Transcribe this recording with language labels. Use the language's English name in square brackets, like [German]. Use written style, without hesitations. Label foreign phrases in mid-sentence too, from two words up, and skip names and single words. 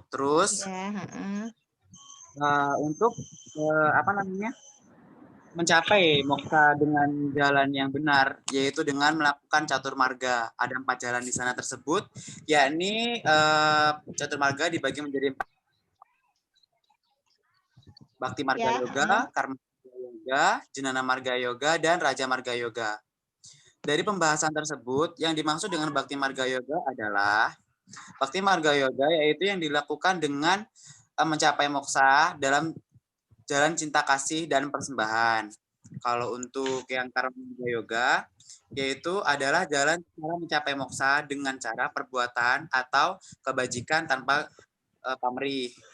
[Indonesian] Terus untuk mencapai moksa dengan jalan yang benar, yaitu dengan melakukan catur marga. Ada 4 jalan di sana tersebut, yakni catur marga dibagi menjadi 4. Bhakti Marga Yoga, Karma Marga Yoga, Jnana Marga Yoga, dan Raja Marga Yoga. Dari pembahasan tersebut, yang dimaksud dengan Bhakti Marga Yoga adalah Bhakti Marga Yoga yaitu yang dilakukan dengan mencapai moksa dalam jalan cinta kasih dan persembahan. Kalau untuk yang Karma Marga Yoga, yaitu adalah jalan cara mencapai moksa dengan cara perbuatan atau kebajikan tanpa pamrih.